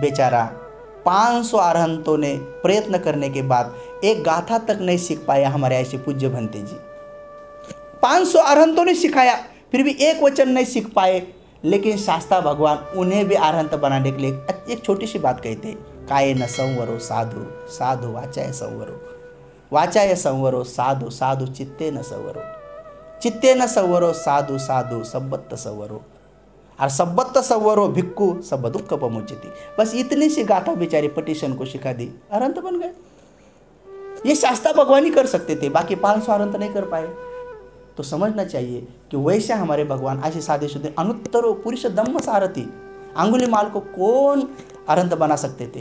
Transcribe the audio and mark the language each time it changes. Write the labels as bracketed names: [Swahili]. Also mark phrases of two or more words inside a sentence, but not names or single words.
[Hindi] बेचारा 500 अरहंतों ने प्रयत्न करने के बाद एक गाथा तक नहीं सीख पाया हमारे ऐसे पूज्य भंते जी। 500 अरहंतों ने सिखाया, फिर भी एक वचन नहीं सीख पाए। लेकिन शास्ता भगवान उन्हें भी अरहंत बनाने के लिए एक छोटी सी बात कहते हैं, [Pali] काये न संवरो साधु, साधु वाचाय संवरो, वाचाय संवरो साधु, साधु चित्ते न संवरो, चित्ते न संवरो साधु, साधु सब्बत्त संवरो, और सब्बत्त संवरो भिक्खु सब दुख पमुच्यति। [Hindi] बस इतनी सी गाथा बेचारे पटिशन को सिखा दी, अरहंत बन गए। ये शास्ता भगवान ही कर सकते थे, बाकी 500 अरहंत नहीं कर पाए। तो समझना चाहिए कि वैसे हमारे भगवान ऐसे साधे शुद्ध [Pali] अनुत्तरो पुरुष दम्म सारथी। [Hindi] अंगुलीमाल को कौन अरहंत बना सकते थे?